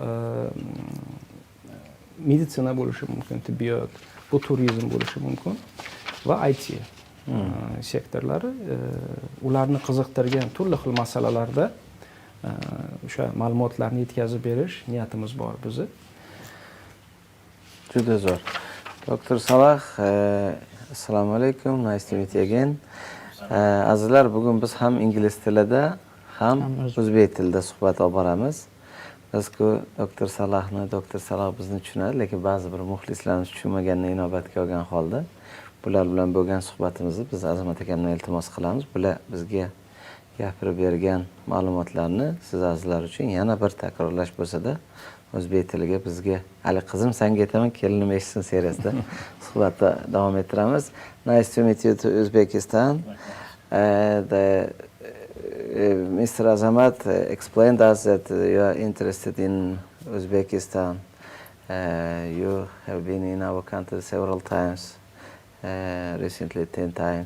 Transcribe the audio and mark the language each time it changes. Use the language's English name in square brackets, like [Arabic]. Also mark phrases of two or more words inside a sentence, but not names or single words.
[Uzbek] meditsina bo'lishi mumkin, tibbiyot, bu turizm bo'lishi mumkin va IT sektorlari ularni qiziqtirgan turli xil masalalarda o'sha ma'lumotlarni yetkazib berish niyatimiz bor bizni. Juda zo'r. Dr. Salah, assalomu alaykum, [English] nice to meet you again. [Uzbek] Azizlar, bugun biz ham ingliz tilida, ham o'zbek tilida suhbat olib boramiz. Biz-ku Dr. Salahni, Dr. Salah bizni tushunadi, lekin ba'zi bir muxlislarimiz tushunmaganini inobatga olgan holda bular bilan bo'lgan suhbatimizni biz Azamat akamdan iltimos qilamiz. Bular bizga gapirib bergan ma'lumotlarni siz azizlar uchun yana bir takrorlash bo'lsa-da, o'zbek tiliga bizga "Ali qizim senga aytaman, kelinim eshitsin" seriyasida suhbatda davom ettiramiz. [English] Nice to meet you to Uzbekistan. Mr. Azamat explained us that you are interested in Uzbekistan. You have been in our country several times, recently 10 times.